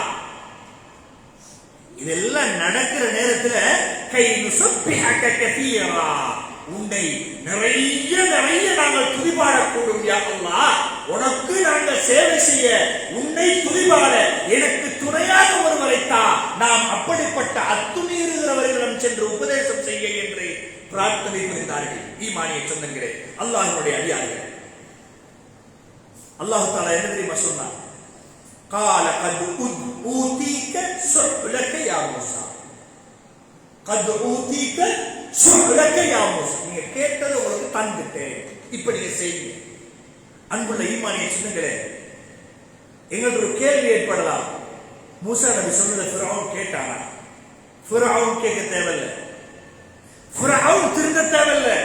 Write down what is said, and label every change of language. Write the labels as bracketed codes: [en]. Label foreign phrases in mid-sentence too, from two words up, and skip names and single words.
[ta] இதெல்லாம் நடக்கிற நேரத்துல [ar] كي نسبحك كثيرا, [ta] உன்னை நிறைய நிறைய நாங்கள் துதிபாடக்கூடும் யா அல்லாஹ், உனக்கு நாங்கள் சேவை செய்ய, உன்னை துதிபாட எனக்கு துணையாக ஒருவரைத்தா, நாம் அப்படிப்பட்ட அத்துமீறுகிறவர்களிடம் சென்று உபதேசம் செய்ய என்று பிரார்த்தனை புரிந்தார்கள். ஈமானிய சொந்தங்களே, அல்லாஹ்வுடைய அடியார்களே, அல்லாஹ் தஆலா என்ன தெரியுமா சொன்னார்? [ar] قال قد اوتيك سؤلك يا موسى قد اوتيك سؤلك يا موسى. [ta] நீங்க கேட்டதை உங்களுக்கு தந்துட்டேன், இப்ப நீங்க செய்யுங்க. அன்புள்ள ஈமானிய சொந்தங்களே, எங்களுக்கு ஒரு கேள்வி ஏற்படலாம். மூசா நபி சொன்னதை ஃபிரௌன் கேட்டானா? ஃபிரௌன் கேட்க தேவையில்லை, ஃபிரௌன் திருந்த தேவையில்லை.